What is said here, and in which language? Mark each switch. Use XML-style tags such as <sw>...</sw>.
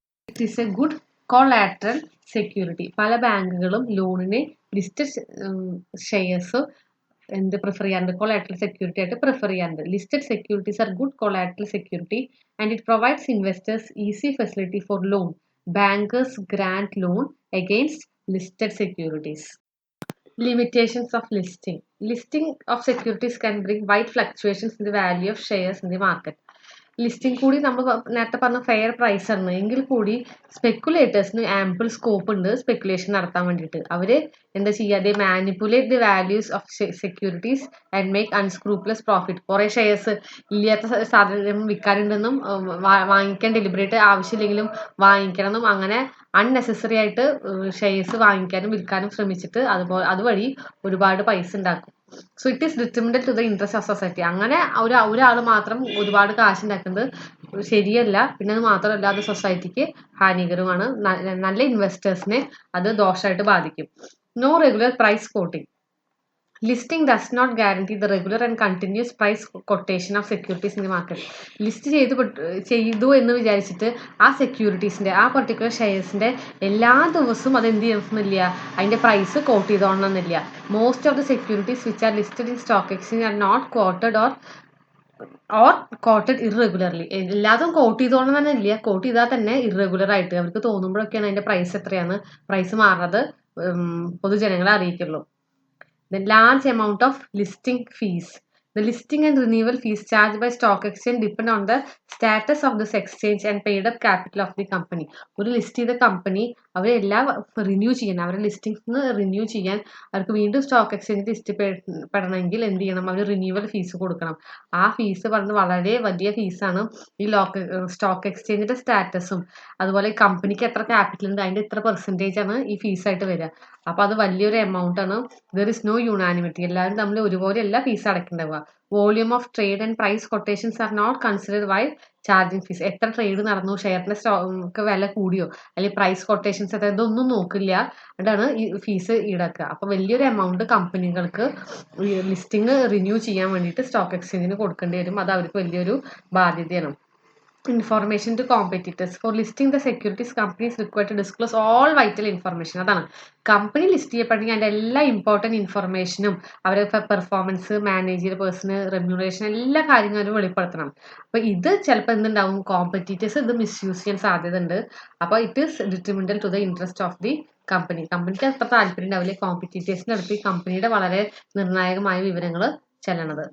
<en>It is a good collateral security.</en> <ml>പല ബാങ്കുകളും ലോണിന് ലിസ്റ്റഡ് ഷെയർസ് പ്രിഫർ ചെയ്യാറുണ്ട്, കൊളാട്രൽ സെക്യൂരിറ്റി ആയിട്ട് പ്രിഫർ ചെയ്യാറുണ്ട്.</ml> <en>Listed securities are good collateral security and it provides investors easy facility for loan. Bankers grant loan against listed securities. Limitations of listing. Listing of securities can bring wide fluctuations in the value of shares in the market.</en> <ml>Listing കൂടി നമ്മൾ നേരത്തെ പറഞ്ഞ fair price ആണ് എങ്കിൽ കൂടി സ്പെക്കുലേറ്റേഴ്സിന് ample scope ഉണ്ട് speculation നടത്താൻ വേണ്ടിയിട്ട്. അവർ എന്താ ചെയ്യാതെ</ml> <en>Manipulate the values of securities and make unscrupulous profit.</en> <ml>കുറേ ഷെയർസ് ഇല്ലാത്ത സാധനം വിൽക്കാനുണ്ടെന്നും വാങ്ങിക്കാൻ ഡെലിബറേറ്റ് ആവശ്യമില്ലെങ്കിലും വാങ്ങിക്കണമെന്നും അങ്ങനെ അൺനെസസറി ആയിട്ട് ഷെയർസ് വാങ്ങിക്കാനും വിൽക്കാനും ശ്രമിച്ചിട്ട് അതുവഴി ഒരുപാട് പൈസ ഉണ്ടാക്കും.</ml> <en>So it is determined to the interest of society.</en> <ml>അങ്ങനെ ഒരാൾ മാത്രം ഒരുപാട് കാശ് ഉണ്ടാക്കുന്നത് ശരിയല്ല. പിന്നെ അത് മാത്രമല്ല അത് സൊസൈറ്റിക്ക് ഹാനികരമാണ്. നല്ല ഇൻവെസ്റ്റേഴ്സിനെ അത് ദോഷമായിട്ട് ബാധിക്കും.</ml> <en>No regular price quoting. Listing does not guarantee the regular and continuous price quotation of securities in the market.</en> <ml>List ചെയ്തു എന്ന് വിചാരിച്ചിട്ട് ആ സെക്യൂരിറ്റീസിൻ്റെ ആ പർട്ടിക്കുലർ ഷെയർസിൻ്റെ എല്ലാ ദിവസവും അത് എന്ത് ചെയ്യണമെന്നില്ല, അതിൻ്റെ price coat ചെയ്തോണമെന്നില്ല.</ml> <en>Most of the securities which are listed in stock exchange are not quoted or quoted irregularly.</en> <ml>എല്ലാതും കോട്ട് ചെയ്തോണം തന്നെ ഇല്ല, കോട്ട് ചെയ്താൽ തന്നെ ഇറഗുലർ ആയിട്ട് അവർക്ക് തോന്നുമ്പോഴൊക്കെയാണ് അതിൻ്റെ പ്രൈസ് എത്രയാണ് പ്രൈസ് മാറുന്നത് പൊതുജനങ്ങളെ അറിയിക്കുള്ളൂ.</ml> <en>The large amount of listing fees. The listing and renewal fees charged by stock exchange depend on the status of this exchange and paid up capital of the company.</en> <ml>ഒരു list ചെയ്ത company അവരെല്ലാം renew ചെയ്യാൻ, അവരുടെ ലിസ്റ്റിംഗ്സ് renew ചെയ്യാൻ അവർക്ക് വീണ്ടും stock exchange list പെടണമെങ്കിൽ എന്ത് ചെയ്യണം, അവർ റിന്യൂവൽ ഫീസ് കൊടുക്കണം. ആ ഫീസ് പറഞ്ഞ് വളരെ വലിയ ഫീസാണ്. ഈ സ്റ്റോക്ക് എക്സ്ചേഞ്ചിന്റെ സ്റ്റാറ്റസും അതുപോലെ കമ്പനിക്ക് എത്ര ക്യാപിറ്റൽ ഉണ്ട് അതിന്റെ ഇത്ര പെർസെൻറ്റേജ് ആണ് ഈ ഫീസായിട്ട് വരിക. അപ്പോൾ അത് വലിയൊരു എമൗണ്ട് ആണ്.</ml> <en>There is no unanimity.</en> <ml>എല്ലാവരും തമ്മിൽ ഒരുപോലെയല്ല fees അടയ്ക്കേണ്ടവ.</ml> <en>Volume of trade and price quotations are not considered why charging fees.</en> <ml>എത്ര ട്രേഡ് നടന്നു, ഷെയറിന്റെ സ്റ്റോക്ക് വില കൂടിയോ അല്ലെങ്കിൽ പ്രൈസ് കൊട്ടേഷൻസ് എത്ര, ഇതൊന്നും നോക്കില്ല. അതാണ് ഈ ഫീസ് ഈടാക്കുക. അപ്പോൾ വലിയൊരു എമൗണ്ട് കമ്പനികൾക്ക് ലിസ്റ്റിംഗ് റിന്യൂ ചെയ്യാൻ വേണ്ടിയിട്ട് സ്റ്റോക്ക് എക്സ്ചേഞ്ചിന് കൊടുക്കേണ്ടി വരും. അത് അവർക്ക് വലിയൊരു ബാധ്യതയാണ്.</ml> <en>Information to competitors. For listing the securities, companies required to disclose all vital information.</en> <ml>അതാണ് കമ്പനി ലിസ്റ്റ് ചെയ്യപ്പെടുന്നെങ്കിൽ അതിൻ്റെ എല്ലാ ഇമ്പോർട്ടൻറ്റ് ഇൻഫർമേഷനും അവരുടെ പെർഫോമൻസ്, മാനേജർ പേഴ്സണ്, റെമ്യൂണറേഷൻ എല്ലാ കാര്യങ്ങളും വെളിപ്പെടുത്തണം. അപ്പോൾ ഇത് ചിലപ്പോൾ എന്തുണ്ടാവും, കോമ്പറ്റീറ്റേഴ്സ് ഇത് മിസ്യൂസ് ചെയ്യാൻ സാധ്യത ഉണ്ട്. അപ്പോൾ</ml> <en>it is detrimental to the interest of the</en> <ml>കമ്പനിക്ക് അത്ര താല്പര്യം ഉണ്ടാവില്ല കോമ്പറ്റീറ്റേഴ്സിൻ്റെ അടുത്ത് ഈ കമ്പനിയുടെ വളരെ നിർണായകമായ വിവരങ്ങൾ ചെല്ലണത്.</ml>